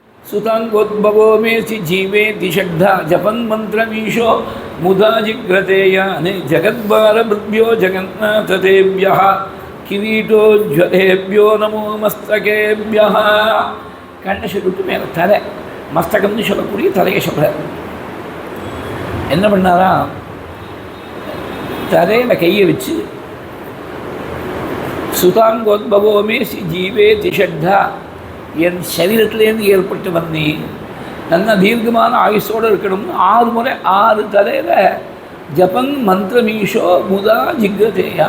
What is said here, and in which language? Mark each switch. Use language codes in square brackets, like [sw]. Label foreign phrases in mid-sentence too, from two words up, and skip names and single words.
[sa] सुताङ्गोद्भवो मेसि जीवेति षड्धा जपन् मन्त्रमीशो मुदा जिग्रतेयानि जगद्भारभृभ्यो जगन्नाथदेव्यः किरीटोज्ज्वलेभ्यो नमो मस्तकेभ्यः. [ta] கண்ணை சொல்லிட்டு மேலே தலை மஸ்தகம்னு சொல்லக்கூடிய தலையை சொல்கிறார். என்ன பண்ணாரா, தலையில் கையை வச்சு [sa] सुताङ्गोद्भवोमे जीवे तिषड्धा, [ta] என் சரீரத்திலேருந்து ஏற்பட்டு வந்தீ நல்ல தீர்க்கமான ஆயுஷோடு இருக்கணும்னு 6 முறை 6 தலையில் [sa] जपन् मन्त्रमीशो मुदा जिघ्रतेया.